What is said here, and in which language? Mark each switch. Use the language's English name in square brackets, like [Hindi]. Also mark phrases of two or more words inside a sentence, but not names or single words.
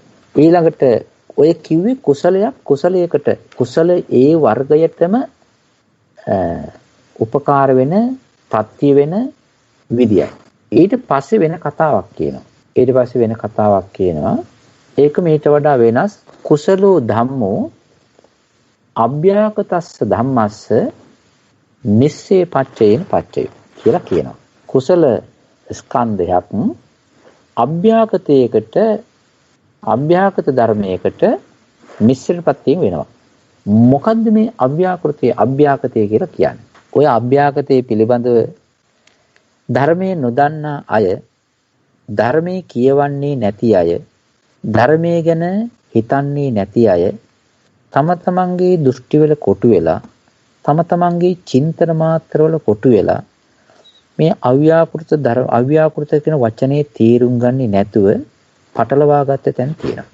[Sinhala] ඊළඟට ඔය කිව්වේ කුසලයකට කුසල ඒ වර්ගයටම උපකාර වෙන ප්‍රත්‍ය වෙන විදියයි. ඊට පස්සේ වෙන කතාවක් කියනවා. ඒක මේට වඩා වෙනස්. [Pali] කුසලෝ ධම්මෝ අභ්‍යාකතස්ස ධම්මස්ස නිස්සේ පච්චේන පච්චයෝ [Sinhala] කියලා කියනවා. කුසල ස්කන්ධයක් අභ්‍යාකත ධර්මයකට මිශ්‍රපත්තියෙන් වෙනවා. මොකද්ද මේ අභ්‍යාකතය කියලා කියන්නේ? ඔය අභ්‍යාකතයේ පිළිබඳව ධර්මයේ නොදන්නා අය, ධර්මයේ කියවන්නේ නැති අය, ධර්මයේ ගැන හිතන්නේ නැති අය තම තමන්ගේ දෘෂ්ටිවල කොටු වෙලා, තම තමන්ගේ චින්තන මාත්‍රවල කොටු වෙලා මේ අව්‍යාකෘත කියන වචනේ තේරුම් ගන්නේ නැතුව පටලවා ගත්ත තැන් තියෙනවා.